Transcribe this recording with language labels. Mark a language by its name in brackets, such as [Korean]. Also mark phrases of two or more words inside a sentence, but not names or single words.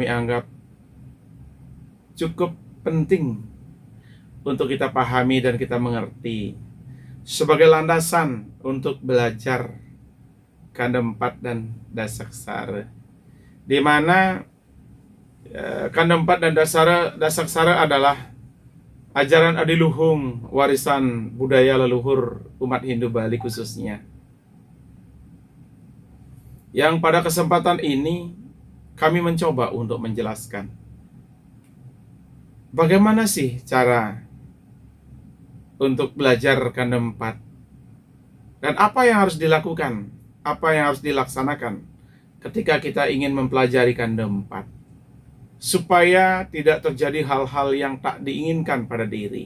[Indonesian] anggap cukup penting untuk kita pahami dan kita mengerti sebagai landasan untuk belajar Kanda 4 dan Dasaksara, di mana Kanda 4 dan Dasaksara adalah ajaran adiluhung, warisan budaya leluhur umat Hindu Bali khususnya. Yang pada kesempatan ini kami mencoba untuk menjelaskan bagaimana sih cara untuk belajar Kanda 4 dan apa yang harus dilakukan, apa yang harus dilaksanakan ketika kita ingin mempelajari Kanda 4, supaya tidak terjadi hal-hal yang tak diinginkan pada diri.